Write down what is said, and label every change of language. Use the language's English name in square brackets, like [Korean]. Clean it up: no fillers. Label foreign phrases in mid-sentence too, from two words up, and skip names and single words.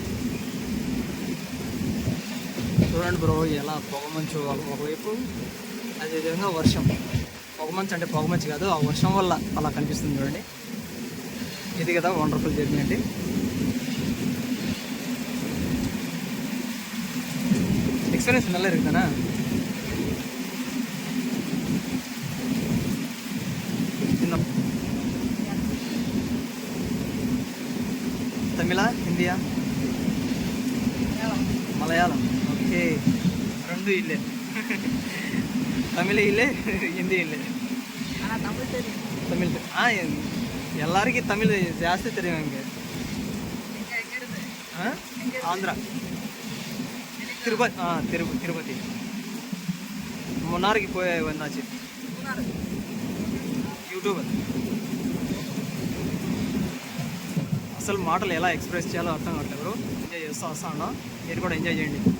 [Telugu] చూడండి బ్రో, ఎలా పొగమంచు ఒకవైపు, అదేవిధంగా వర్షం. పొగమంచు అంటే పొగమంచు కాదు, ఆ వర్షం వల్ల అలా కనిపిస్తుంది చూడండి. ఇది కదా వండర్ఫుల్ జర్నీ అంటే. ఎక్స్పీరియన్స్ [Tamil] நல்லா இருக்குதானா? [Telugu] తమిళ, హిందీయా, మలయాళం? ఓకే, రెండు ఇల్లే. [Kannada] ತಮಿಳ್ ಇಲ್ಲೇ, ಹಿಂದಿ ಇಲ್ಲೇ. ತಮಿಳ್ ಎಲ್ಲರಿಗೂ ತಮಿಳ್ ಜಾಸ್ತಿ [Tamil] தெரியும் இங்கே. [Kannada] ஆந்திரா, [Telugu] తిరుపతి. మున్నార్కి పోయి వన్నాச்சு. యూట్యూబర్. అసలు మాటలు ఎలా ఎక్స్ప్రెస్ చేయాలో అర్థం కావట్లేదు. ఎంజాయ్ చేస్తూ వస్తాను, మీరు కూడా ఎంజాయ్ చేయండి.